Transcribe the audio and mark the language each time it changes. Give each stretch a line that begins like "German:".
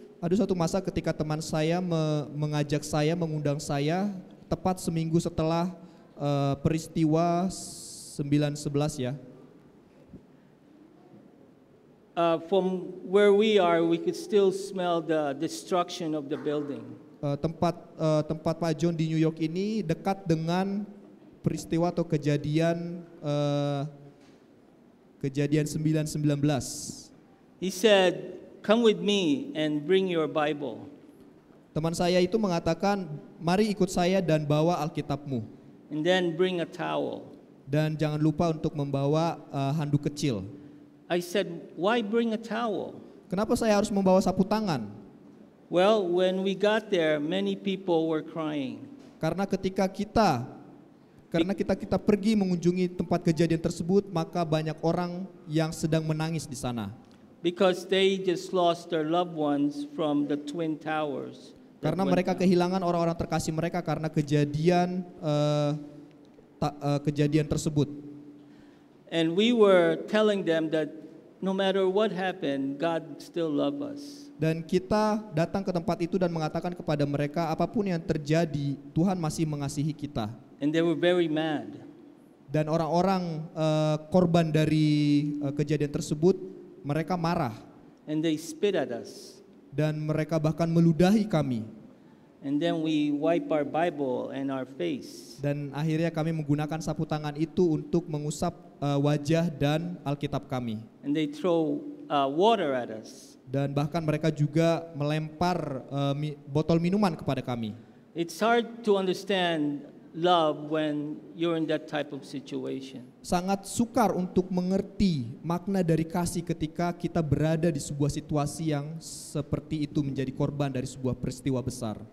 Indonesian: Ada suatu masa ketika teman saya mengundang saya tepat seminggu setelah peristiwa 9/11 ya.
English: From where we are, we could still smell the destruction of the building.
Indonesian: Tempat Pak John di New York ini dekat dengan peristiwa atau kejadian 9/11.
English: He said, "Come with me and bring your Bible."
Indonesian: Teman saya itu mengatakan, mari ikut saya dan bawa Alkitabmu.
English: And then bring a towel.
Indonesian: Dan jangan lupa untuk membawa handuk kecil.
English: I said, "Why bring a towel?"
Indonesian: Kenapa saya harus membawa sapu tangan?
English: Well, when we got there, many people were crying.
Indonesian: Karena ketika kita pergi mengunjungi tempat kejadian tersebut, maka banyak orang yang sedang menangis di sana.
English: Because they just lost their loved ones from the Twin Towers.
Indonesian: Karena mereka kehilangan orang-orang terkasih mereka karena kejadian tersebut.
English: And we were telling them that no matter what happened, God still loves us.
Indonesian: Dan kita datang ke tempat itu dan mengatakan kepada mereka, apapun yang terjadi, Tuhan masih mengasihi kita.
English: And they were very mad.
Indonesian: Dan orang-orang korban dari kejadian tersebut, mereka marah.
English: And they spit at us.
Indonesian: Dan mereka bahkan meludahi kami.
English: And then we wipe our Bible and our face.
Indonesian: Dan akhirnya kami menggunakan sapu tangan itu untuk mengusap wajah dan Alkitab kami.
English: And they throw water at us.
Indonesian: Dan bahkan mereka juga melempar botol minuman kepada kami.
English: It's hard to understand love when you're in that type of situation.
Indonesian: Sangat sukar untuk mengerti makna dari kasih ketika kita berada di sebuah situasi yang seperti itu, menjadi korban dari sebuah peristiwa besar.